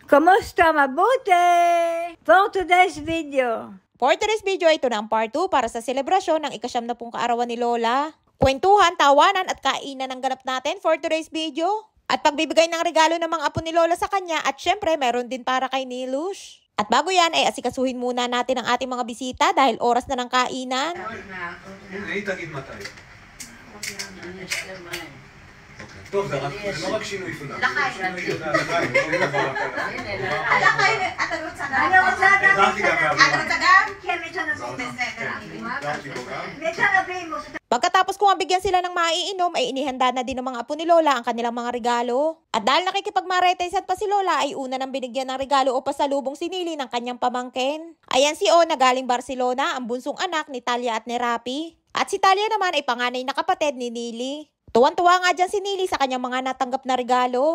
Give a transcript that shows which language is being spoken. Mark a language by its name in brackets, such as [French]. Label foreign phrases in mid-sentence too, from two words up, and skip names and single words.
[Filipino] Kumusta? Mabuti! [English] For today's video. For today's video, [Filipino] ito na ang part 2 para sa selebrasyon ng ika-70 kaarawan ni Lola. Kwentuhan, tawanan at kainan ang ganap natin [English] for today's video. [Filipino] At pagbibigay ng regalo ng mga apo ni Lola sa kanya at syempre meron din para kay Nilush. At bago yan ay asikasuhin muna natin ang ating mga bisita dahil oras na ng kainan. [Hebrew] טוב, זה לא רק שינוי פילה. אתה רוצה גם? אני רוצה גם. אתה רוצה גם? כן, בסדר. [Filipino] Pagkatapos kung mabigyan sila ng maiinom, ay inihanda na din ng mga apo ni Lola ang kanilang mga regalo. At dahil nakikipagmaretesan pa si Lola, ay una nang binigyan ng regalo o pasalubong sinili ng kanyang pamangkin. Ayan si O na galing Barcelona, ang bunsong anak ni Talia at ni Rapi. At si Talia naman ay panganay na kapatid ni Nili. Tuwan-tuwa nga dyan si Nili sa kanyang mga natanggap na regalo.